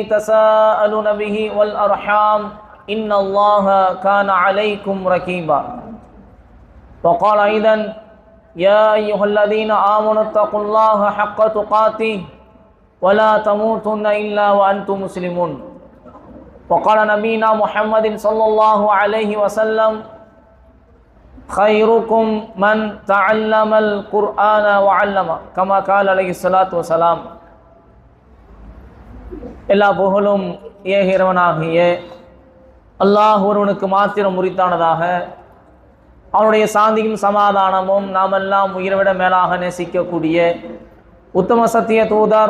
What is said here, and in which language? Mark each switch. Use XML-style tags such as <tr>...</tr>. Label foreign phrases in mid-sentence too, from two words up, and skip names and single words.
<ar>تساءلون به والأرحام إن الله كان عليكم رقيبا وقال أيضا يا أيها الذين آمنوا اتقوا الله حق تقاته ولا تموتن إلا وأنتم مسلمون وقال نبينا محمد صلى الله عليه وسلم خيركم من تعلم القرآن وعلمه كما قال عليه الصلاة والسلام.</ar> <ta>எல்லா புகழும் ஏகிரவனாகிய அல்லாஹ் ஒருவனுக்கு மாத்திரம் உரித்தானதாக, அவனுடைய சாந்தியும் சமாதானமும் நாமெல்லாம் உயிர்விட மேலாக நேசிக்கக்கூடிய உத்தம சத்திய தூதர்</ta>